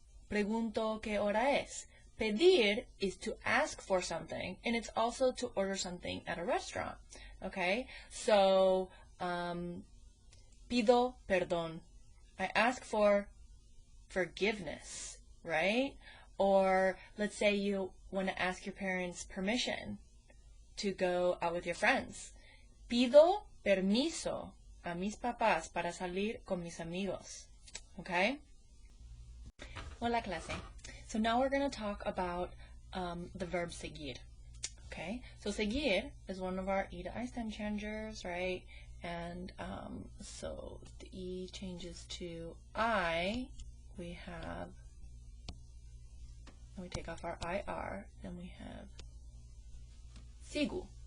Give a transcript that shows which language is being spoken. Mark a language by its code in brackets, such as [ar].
[es] Pregunto qué hora es. [en] Pedir is to ask for something, and it's also to order something at a restaurant. Okay? [es] So, pido perdón. [en] I ask for forgiveness, right? Or let's say you want to ask your parents' permission to go out with your friends. [es] Pido permiso a mis papás para salir con mis amigos. Okay? Hola clase. [en] So now we're going to talk about the verb seguir. Okay? So seguir is one of our E to I stem changers, right? And so the E changes to I. We have, we take off our IR, then we have sigu.